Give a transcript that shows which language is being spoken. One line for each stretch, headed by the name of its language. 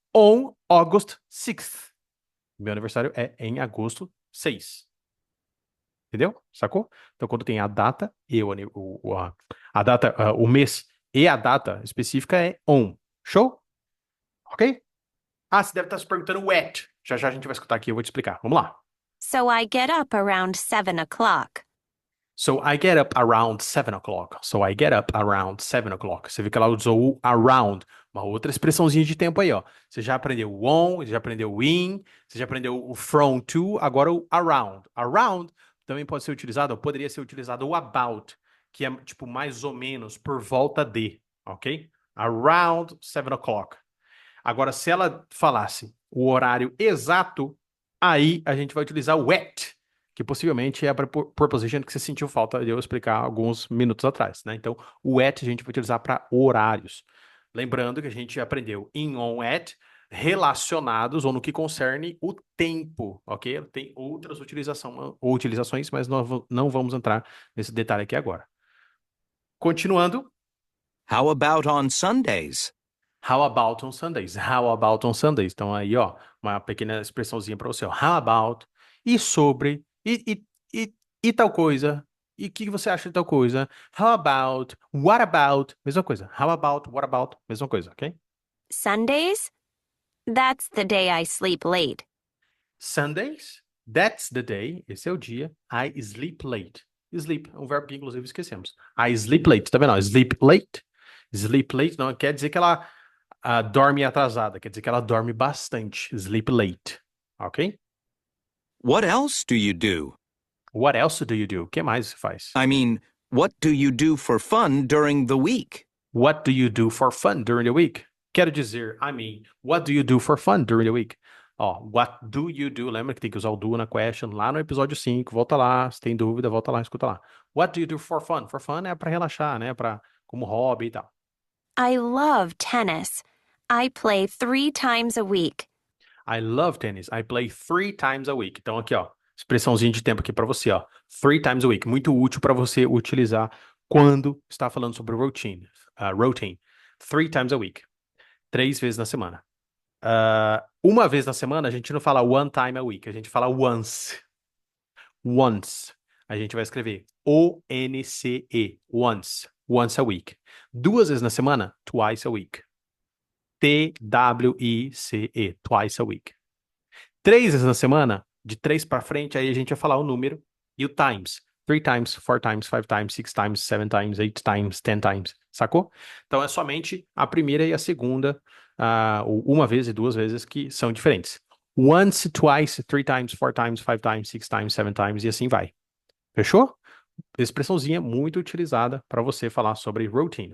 English: on August 6th.
Portuguese: Meu aniversário é em agosto 6. Entendeu? Sacou? Então, quando tem a data e a data, o mês e a data específica é on. Show? Ok? Você deve estar se perguntando o at. Já já a gente vai escutar aqui, eu vou te explicar. Vamos lá.
English: So I get up around 7 o'clock. So I get up around 7 o'clock. So I get up around 7 o'clock.
Portuguese: Você vê que ela usou o around, uma outra expressãozinha de tempo aí, ó. Você já aprendeu o on, já aprendeu o in, você já aprendeu o from to, agora o around. Around também pode ser utilizado, ou poderia ser utilizado o about, que é tipo mais ou menos por volta de, ok?
English: Around 7 o'clock.
Portuguese: Agora, se ela falasse o horário exato, aí a gente vai utilizar o at, que possivelmente é a preposition que você sentiu falta de eu explicar alguns minutos atrás, né? Então, o at a gente vai utilizar para horários. Lembrando que a gente aprendeu in, on, at, relacionados ou no que concerne o tempo, ok? Tem outras utilizações, mas nós não vamos entrar nesse detalhe aqui agora. Continuando.
English: How about on Sundays? How about on Sundays? How about on Sundays?
Portuguese: Então aí, ó, uma pequena expressãozinha para você, ó.
English: How about,
Portuguese: e sobre, e tal coisa. E o que você acha de tal coisa?
English: How about, what about, mesma coisa. How about, what about, mesma coisa, ok? Sundays? That's the day I sleep late. Sundays, that's the day,
Portuguese: esse é o dia,
English: I sleep late.
Portuguese: Sleep, um verbo que inclusive esquecemos.
English: I sleep late,
Portuguese: tá vendo? Ó, sleep late. Sleep late não quer dizer que ela dorme atrasada, quer dizer que ela dorme bastante.
English: Sleep late, ok? What else do you do? What else do you do?
Portuguese: O que mais você faz?
English: I mean, what do you do for fun during the week? What do you do for fun during the week?
Portuguese: Quero dizer,
English: what do you do for fun during the week? Ó, what do you do?
Portuguese: Lembra que tem que usar o do na question lá no episódio 5. Volta lá, se tem dúvida, volta lá, escuta lá.
English: What do you do for fun?
Portuguese: For fun é para relaxar, né? Como hobby e tal.
English: I love tennis. I play 3 times a week. I love tennis. I play 3 times a week.
Portuguese: Então aqui, ó, expressãozinha de tempo aqui para você, ó.
English: 3 times a week,
Portuguese: muito útil para você utilizar quando está falando sobre routine. Routine. 3 times a week. 3 vezes na semana. Uma vez na semana, a gente não fala
English: one time a week,
Portuguese: a gente fala once. Once. A gente vai escrever O-N-C-E.
English: Once. Once a week.
Portuguese: 2 vezes na semana,
English: twice a week. T-W-I-C-E. Twice a week.
Portuguese: 3 vezes na semana, de 3 para frente, aí a gente vai falar o número e o times.
English: 3 times, 4 times, 5 times, 6 times, 7 times, 8 times, 10 times.
Portuguese: Sacou? Então é somente a primeira e a segunda, uma vez e 2 vezes que são diferentes.
English: Once, twice, 3 times, 4 times, 5 times, 6 times, 7 times
Portuguese: e assim vai. Fechou? Expressãozinha muito utilizada para você falar sobre routine.